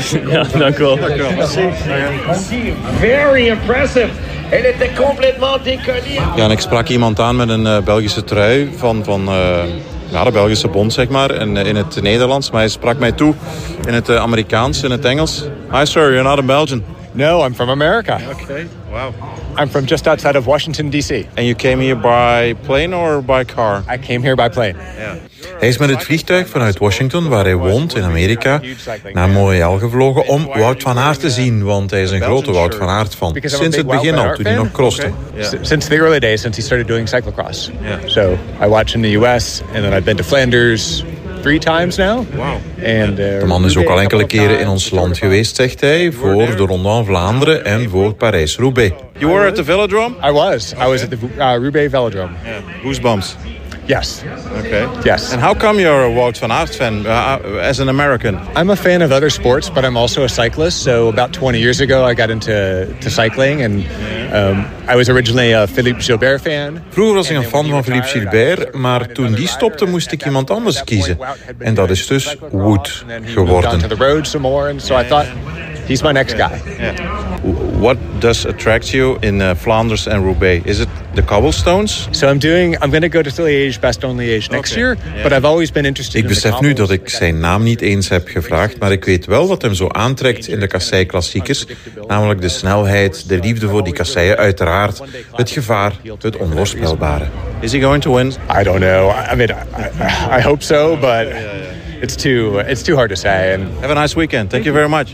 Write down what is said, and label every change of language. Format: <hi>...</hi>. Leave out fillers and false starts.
<nl>Ja, dank u wel.</nl> <en>Very impressive.</en> <nl>En het is compleet incarnier. Ja, en ik sprak iemand aan met een Belgische trui van de Belgische Bond, zeg maar, en in het Nederlands. Maar hij sprak mij toe in het Amerikaans, in het Engels.</nl> <en>Hi sir, you're not a Belgian. No, I'm from America. Okay, wow. I'm from just outside of Washington, D.C. And you came here by plane or by car? I came here by plane.</en> <nl>Hij is met het vliegtuig vanuit Washington, waar hij woont in Amerika, naar Montreal gevlogen om Wout van Aert te zien, want hij is een grote Wout van Aert fan. Sinds het begin al, toen hij nog crosste.</nl> <en>Since the early days, since he started doing cyclocross. So I watch in the U.S. and then I've been to Flanders 3 times now.</en> <nl>De man is ook al enkele keren in ons land geweest, zegt hij, voor de Ronde van Vlaanderen en voor Parijs-Roubaix.</nl> <en>You were at the Velodrome? I was. I was at the Roubaix Velodrome. Yeah. Goosebumps. Yes. Okay. Yes. And how come you're a Wout van Aert fan as an American? I'm a fan of other sports, but I'm also a cyclist. So about 20 years ago, I got into cycling and I was originally a Philippe Gilbert fan.</en> <nl>Vroeger was ik een fan van Philippe Gilbert, maar toen die stopte, moest ik iemand anders kiezen. En dat is dus Wout geworden.</nl> <en>To the road some more, and so I thought he's my next guy. What does attract you in Flanders and Roubaix? Is it the cobblestones? So I'm going to go to the Liège Bastogne Liège next year, but I've always been interested.</en> <nl>Ik besef nu dat ik zijn naam niet eens heb gevraagd, maar ik weet wel wat hem zo aantrekt in de Kassei klassiekers, namelijk de snelheid, de liefde voor die kasseien uiteraard, het gevaar, het onvoorspelbare.</nl> <en>Is he going to win? I don't know. I mean, I hope so, but It's too hard to say. Have a nice weekend. Thank you very much.</en>